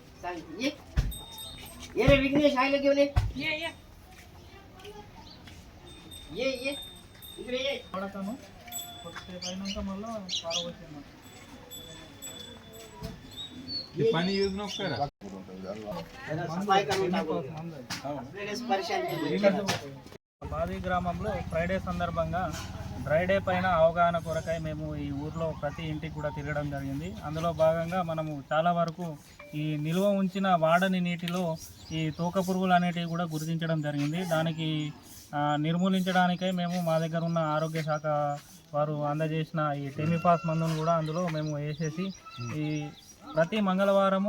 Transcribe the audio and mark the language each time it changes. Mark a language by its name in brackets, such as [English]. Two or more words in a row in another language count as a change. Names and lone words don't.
[Marathi] ये रे विघ्नेश आयला घेऊन ये ये इकडे ये [Telugu] వాడతాను కొద్దిసేపు అయినాక మళ్ళీ పారవచ్చాను [Marathi] सफाई करून टाकू आपल्याला परेशान केलं [Telugu] మాది గ్రామంలో ఫ్రైడే సందర్భంగా డ్రైడే పైన అవగాహన కొరకై మేము ఈ ఊర్లో ప్రతి ఇంటికి కూడా తిరగడం జరిగింది. అందులో భాగంగా మనము చాలా వరకు ఈ నిల్వ ఉంచిన వాడని నీటిలో ఈ తోక పురుగులు అనేటివి కూడా గుర్తించడం జరిగింది. దానికి నిర్మూలించడానికై మేము మా దగ్గర ఉన్న ఆరోగ్య శాఖ వారు అందజేసిన ఈ టెమిఫాస్ మందును కూడా అందులో మేము వేసేసి ఈ ప్రతి మంగళవారము